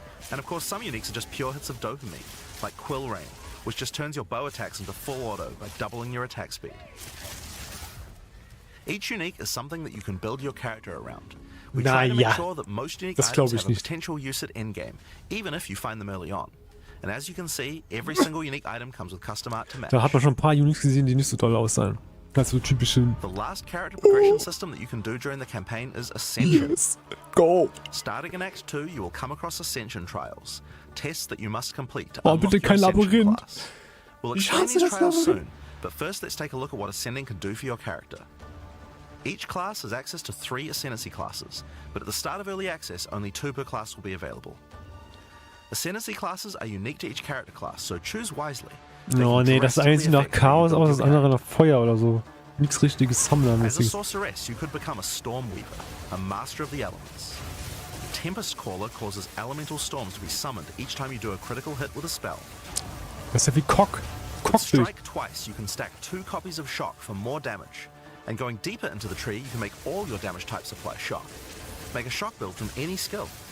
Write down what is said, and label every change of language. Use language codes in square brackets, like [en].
[en] And of course, some uniques are just pure hits of dopamine, like Quill Rain, which just turns your bow attacks into full auto by doubling your attack speed. Each unique is something that you can build your character around. We try to make sure that most unique items have a potential use at endgame, even if you find them early on. And as you can see, every single unique item comes with custom art to match. [de] Da hat man schon ein paar Uniques gesehen, die nicht so toll aussahen. Also typische. [en] The last character progression system that you can do during the campaign is Ascension. Yes. Go. Starting in Act 2, you will come across Ascension trials, tests that you must complete to [de] Oh, [en] unlock [de] bitte [en] your [de] kein [en] Ascension [de] Labyrinth. [en] class. We'll explain these trials soon, but first let's take a look at what Ascending can do for your character. Each class has access to 3 Ascendancy classes, but at the start of Early Access, only 2 per class will be available. Ascendancy classes are unique to each character class, so choose wisely. [de] Oh nee, das eine sieht nach Chaos aus, das andere nach Feuer oder so. Nichts richtiges [en] As a [de] Sammlermäßiges. [en] sorceress, you could become a Stormweaver, a master of the elements. Tempest Caller causes elemental storms to be summoned each time you do a critical hit with a spell. [de] Das ist ja wie Cock. [en] With Strike twice, you can stack 2 copies of Shock for more damage. And going deeper into the tree, you can make all your damage types apply Shock. Make a Shock build from any skill.